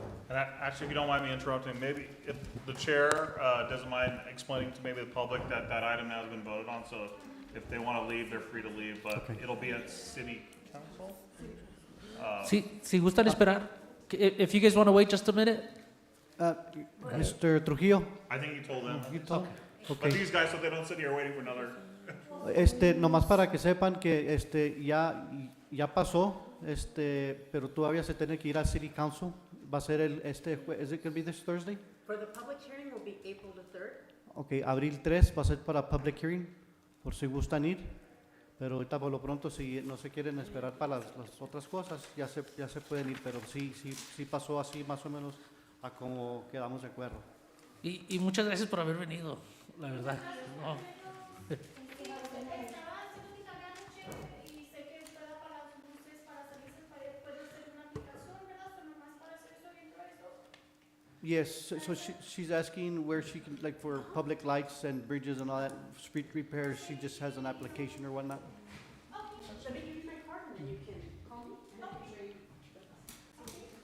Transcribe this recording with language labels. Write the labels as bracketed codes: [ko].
[en] And actually, if you don't mind me interrupting, maybe if the chair doesn't mind explaining to maybe the public that that item has been voted on, so if they want to leave, they're free to leave, but Okay. it'll be at city council? Si gustan esperar, if you guys want to wait just a minute. Mr. Trujillo? I think you told them. You told- But Okay. these guys, so they don't sit here waiting for another. [es] Nomás para que sepan que ya pasó, pero todavía se tiene que ir al City Council. [en] Va a ser is it going to be this Thursday? For the public hearing will be April the 3rd. [es] Ok, abril 3 va a ser para public hearing, por si gustan ir. Pero ahorita por lo pronto, si no se quieren esperar para las otras cosas, ya se pueden ir. Pero sí pasó así más o menos a como quedamos de acuerdo. Y muchas gracias por haber venido, la verdad. No. Y sé que está para las luces, para salirse puede ser una aplicación, ¿verdad? O nomás para hacer eso dentro de eso. [en] Yes, so she's asking where she can, like for public lights and bridges and all that, street repairs, she just has an application or whatnot. Let me give you my card and then you can call me and I can show you.